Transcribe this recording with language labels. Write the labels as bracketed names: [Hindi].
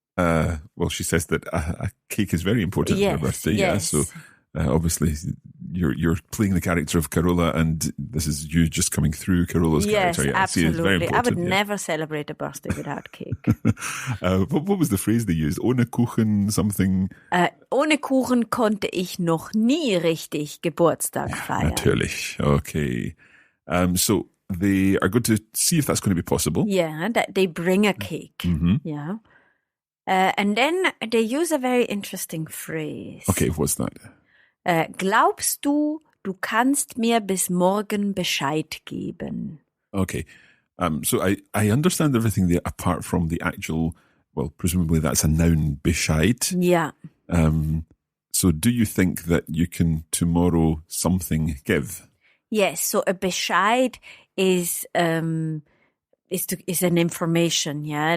[English] Well, she says that a cake is very important for her birthday. Yes. Yeah. So Obviously, you're playing the character of Carola, and this is you just coming through Carola's character. Yes, I see it's very absolutely. I important. would never celebrate a birthday without cake. What was the phrase they used? [German] Ohne Kuchen something? Ohne Kuchen konnte ich noch nie richtig Geburtstag feiern. Natürlich. Okay. [English] So they are going to see if that's going to be possible. Yeah, that they bring a cake. Mhm. Yeah. And then they use a very interesting phrase. Okay, what's that? [German] Glaubst du, du kannst mir bis morgen Bescheid geben? Okay. [English] So I understand everything there apart from the actual, well, presumably that's a noun, Bescheid. Yeah. So do you think that you can tomorrow something give? Yes, so a Bescheid is an information, yeah,